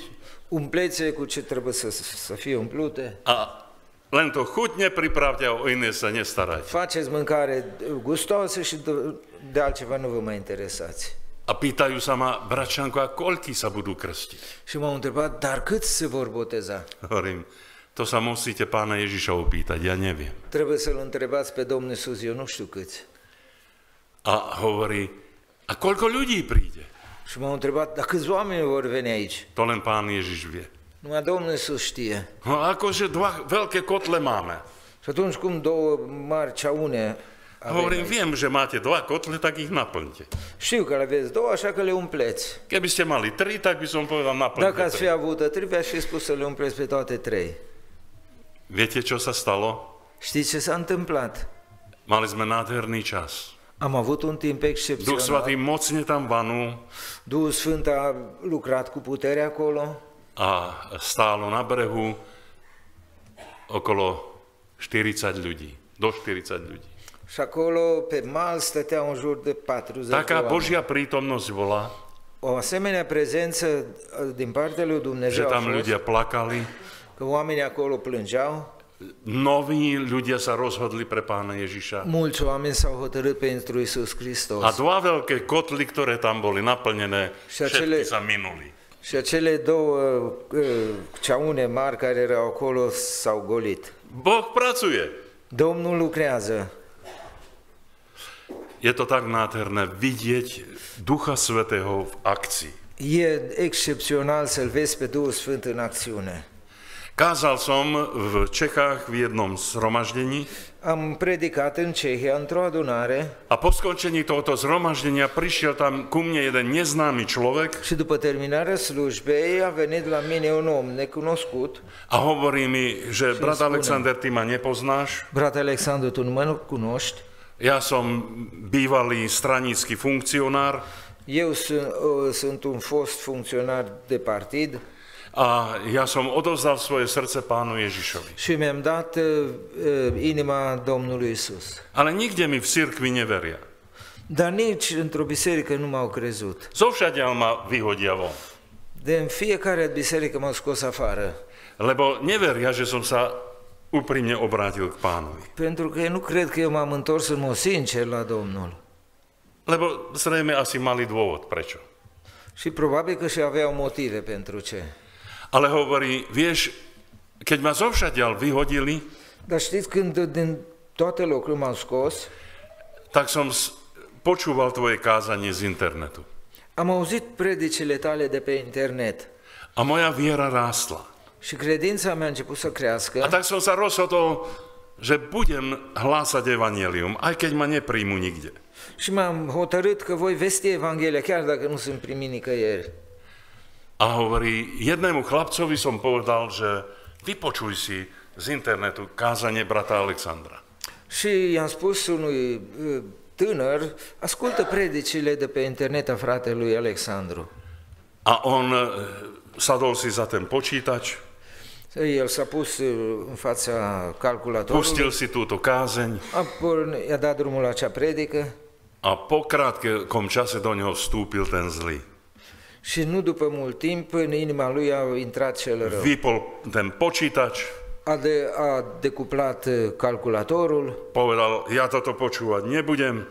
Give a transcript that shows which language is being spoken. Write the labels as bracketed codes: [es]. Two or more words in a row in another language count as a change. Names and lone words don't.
[ro] umpleți cu ce trebuie să fie umplute, [sk] a len to chutne pripravte a o iné sa nestarajte. [ro] faceți mâncare gustoasă și de altceva nu vă mai interesați. [sk] A pýtajú sa ma, bračanko, a koľky sa budú krstiť? [ro] Și m-au întrebat, dar câți se vor boteza? [sk] Hovorím, to sa musíte Pána Ježiša opýtať, ja neviem. [ro] Trebuie să-L întrebați pe Domnul Iisus, eu nu știu câți. [sk] A hovorí, a koľko ľudí príde? [ro] Și m-au întrebat, dar câți oameni vor veni aici? [sk] To len Pán Ježiš vie. [ro] Numai Domnul Iisus știe. [sk] No akože 2 veľké kotle máme. [ro] Și atunci cum 2 mari ceaune avem [sk] Hovorím, [ro] aici? [sk] viem, že máte 2 kotle, tak ich naplňte. [ro] Știu că le aveți 2, așa că le umpleți. [sk] Keby ste mali 3, tak by som povedal, [ro] Dacă [sk] naplňte [ro] ați fi [sk] 3. [ro] avut 3, v-aș fi spus să le umpleți pe toate 3. [sk] Viete, čo sa stalo? [ro] Știți ce s-a întâmplat? [sk] Mali sme nádherný čas. [ro] Am avut un timp [sk] Duch [ro] excepțional. [sk] Svatý mocne tam vanul [ro] Duhul Sfânt a lucrat cu putere acolo [sk] a stálo na brehu okolo 40 ľudí, do 40 ľudí. [ro] și acolo pe mal stăteau în jur de 40 de [sk] Taká [ro] oameni. [sk] Božia prítomnosť bola, [ro] O asemenea prezență din partea lui [sk] že [ro] Dumnezeu a [sk] tam [ro] fost, [sk] ľudia plakali, [ro] că oamenii acolo plângeau, [sk] noví ľudia sa rozhodli pre Pána Ježiša. [ro] mulți oameni s-au hotărât pentru Iisus Hristos. [sk] A 2 veľké kotly, ktoré tam boli naplnené, [ro] Și [sk] všetky [ro] acele- [sk] sa minuli. [ro] Și acele 2 ceaune mari care erau acolo s-au golit. [sk] Boh pracuje. [ro] Domnul lucrează. [sk] Je to tak nádherné vidieť Ducha Svätého v akcii. [ro] E excepțional să-L vezi pe Duhul Sfânt în acțiune. [sk] Kázal som v Čechách v jednom zhromaždení [ro] Am predicat în Cehia într-o adunare [sk] a po skončení tohoto zhromaždenia prišiel tam ku mne jeden neznámy človek [ro] și după terminarea slujbei a venit la mine un om necunoscut. [sk] a hovorí mi, že brat [ro] spune. [sk] Alexander, ty ma nepoznáš. [ro] Brate Alexandru, tu nu mă cunoști. [sk] Ja som bývalý stranický funkcionár [ro] Eu sunt un fost funcționar de partid [sk] A ja som odovzdal svoje srdce Pánu Ježišovi. [ro] Și mi-am dat inima Domnului Isus. [sk] Ale nikde mi v cirkvi neveria. [ro] Dar nici într-o biserică nu m-au crezut. [sk] Zovšadiaľ ma vyhodia von. [ro] De în fiecare biserică m-au scos afară. [sk] Lebo neveria, že som sa úprimne obrátil k Pánovi. [ro] Pentru că eu nu cred că eu m-am întors în mod sincer la Domnul. [sk] Lebo zrejme asi mali dôvod, prečo. [ro] Și probabil că și aveau motive pentru ce. [sk] Ale hovorí, vieš, keď ma zovšadiaľ vyhodili, [ro] Dar știți, când din toate locurile m-au scos, [sk] tak som počúval tvoje kázanie z internetu. [ro] am auzit predicile tale de pe internet [sk] A moja viera rástla. [ro] și credința mea a început să [sk] A [ro] crească [sk] tak som sa rozhodol, že budem hlásať evanjelium, aj keď ma nepríjmu nikde. [ro] și m-am hotărât că voi vesti Evanghelia, chiar dacă nu sunt primit nicăieri. [sk] A hovorí, jednému chlapcovi som povedal, že vypočuj si z internetu kázanie brata Alexandra. [ro] Și i-am spus unui tânăr, ascultă predicile de pe internet a fratelui Alexandru. [sk] A on sadol si za ten počítač, [ro] El s-a pus în fața calculatorului, [sk] pustil si túto kázeň [ro] i-a dat drumul la acea predică [sk] a po krátkom čase do neho vstúpil ten zlý. [ro] și nu după mult timp în inima lui a intrat cel rău. [sk] Vypol ten počítač, [ro] A decuplat calculatorul, [sk] povedal, ja toto počúvať nebudem,